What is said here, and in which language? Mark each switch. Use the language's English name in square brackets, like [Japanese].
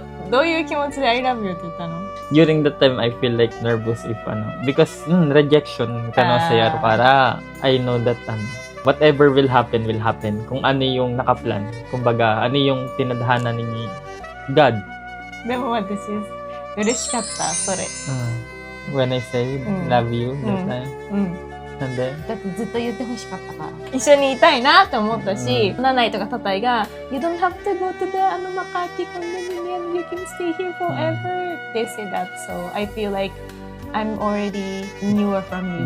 [Japanese] どういう気持ちで [English] I love you [Japanese] って言ったの? [English] During that time, I feel like nervous if because rejection [Filipino] kaya para [English] I know that whatever will happen. [Filipino] Kung ano yung nakaplan, kumbaga ano yung tinadhana ni God. [Japanese] でも私嬉しかったそれ。 [English] When I say love you that time. [Japanese] なんでだってずっと言ってほしかったから一緒にいたいなって思ったし、ナナイとかタタイが [English] You don't have to go to the Makati condominium, you can stay here forever. They say that, so I feel like I'm already newer from you.